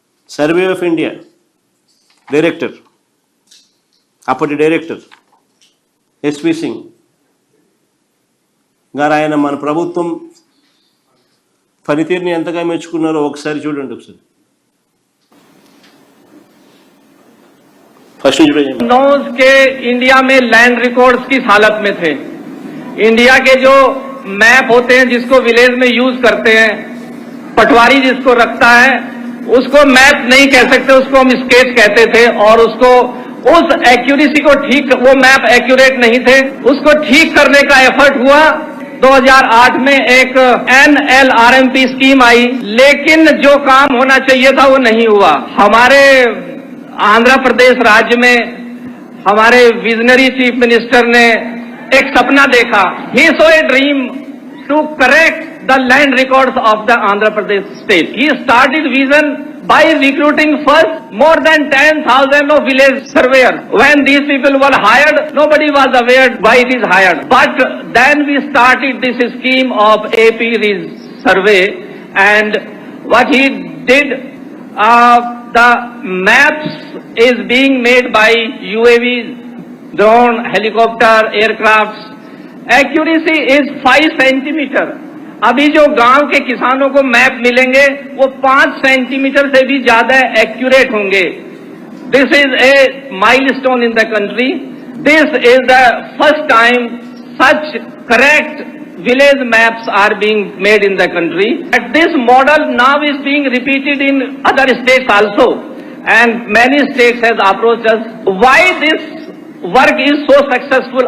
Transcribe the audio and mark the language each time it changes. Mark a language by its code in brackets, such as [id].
[te] Survey of India director, అప్పటి director SV Singh గారు, ఆయన మన ప్రభుత్వం పనితీరుని ఎంతగా మెచ్చుకున్నారో ఒకసారి చూడండి. ఒకసారి फर्स्ट [hi] नोज के इंडिया में लैंड रिकॉर्ड्स किस हालत में थे। इंडिया के जो मैप होते हैं जिसको विलेज में यूज करते हैं, पटवारी जिसको रखता है उसको मैप नहीं कह सकते, उसको हम स्केच कहते थे। और उसको उस एक्यूरेसी को ठीक, वो मैप एक्यूरेट नहीं थे, उसको ठीक करने का एफर्ट हुआ। 2008 में एक NLRMP स्कीम आई, लेकिन जो काम होना चाहिए था वो नहीं हुआ। हमारे आंध्र प्रदेश राज्य में हमारे विजनरी चीफ मिनिस्टर ने एक सपना देखा। [en] He saw a dream to correct the land records of the Andhra Pradesh state. He started vision by recruiting first more than 10,000 of village surveyors. When these people were hired, nobody was aware why it is hired. But then we started this scheme of AP survey, and what he did, the maps is being made by UAV, drone, helicopter, aircrafts. Accuracy is 5 centimeter. [hi] अभी जो गांव के किसानों को map मिलेंगे वो 5 centimetre से भी ज्यादा एक्यूरेट होंगे. [en] This is a milestone in the country. This is the first time such correct village maps are being made in the country. And this model now is being repeated in other states also. And many states has approached us. Why this work is so successful?